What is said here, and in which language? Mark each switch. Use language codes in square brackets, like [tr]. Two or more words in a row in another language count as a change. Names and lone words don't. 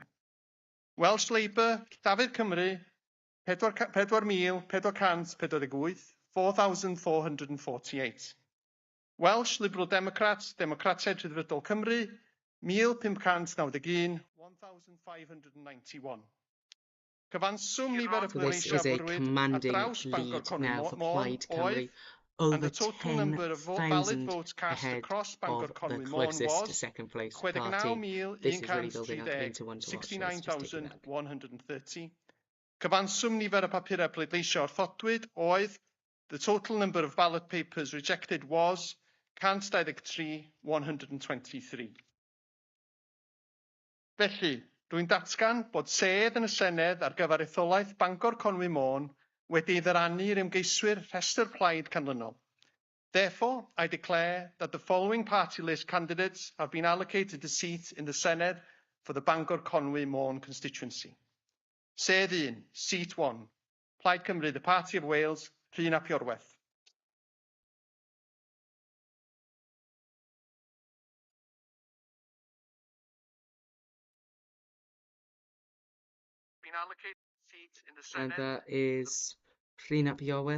[en] Welsh Labour, Llafur Cymru, 4,448, 4,448. Welsh Liberal Democrats, Democrateg Rhyddfrydol Cymru, 1,591, 1,591. [cy] Cyfanswm nifer y [en] So this is a commanding lead now for Plaid Cymru, over 10,000 ahead of the closest second place party. This is really building up into one to watch. 69,130. [cy] Cyfanswm nifer y papurau pleidleisio wrthodwyd oedd [en] the total number of ballot papers rejected was 123, 123. [cy] Felly, rwy'n datgan bod sedd yn y Senedd ar gyfer etholaeth Bangor Conwy Môn wedi ei ddirannu i'r ymgeiswyr rhestr plaid canlynol. [en] Therefore, I declare that the following party list candidates have been allocated a seat in the Senedd for the Bangor Conwy Môn constituency. [cy] Sedd 1, [en] Seat 1, [cy] Plaid Cymru, [en] the Party of Wales, Rhun ap Iorwerth. And that is Rhun ap Iorwerth.